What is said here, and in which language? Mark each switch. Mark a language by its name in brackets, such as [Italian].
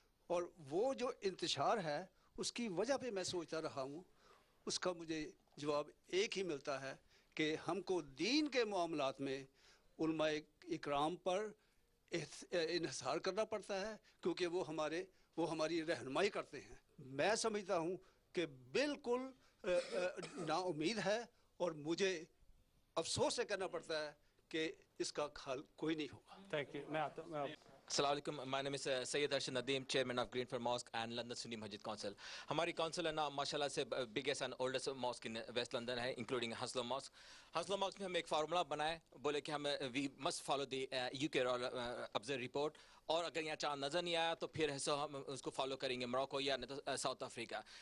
[Hindi] और वो जो इंतशार है उसकी वजह पे मैं सोचता रहा हूँ, उसका मुझे जवाब एक ही मिलता है कि हमको दीन के मामलात में उलमाए इकराम पर इन्हिसार करना पड़ता है, क्योंकि वो हमारी रहनुमाई करते हैं। मैं समझता हूँ कि बिल्कुल नाउम्मीद है, और मुझे अफसोस से कहना पड़ता है कि इसका हल कोई नहीं होगा। Thank you. मैं आता हूँ। [English] Assalamualaikum. My name is Sayyid Arshad Nadeem, Chairman of Greenfield Mosque and London Sunni Masjid Council. [Hindi] हमारी काउंसिल है ना माशाल्लाह से [English] biggest and oldest mosque in west London [Hindi] है, इंक्लूडिंग हंसलो मॉस्क। हंसलो मॉस्क में हम एक फार्मूला बनाए, बोले कि हम [English] we must follow the UK royal observe report, [Hindi] और अगर यहाँ चांद नजर नहीं आया तो फिर है सो हम उसको फॉलो करेंगे मोरक्को या नहीं तो साउथ अफ्रीका।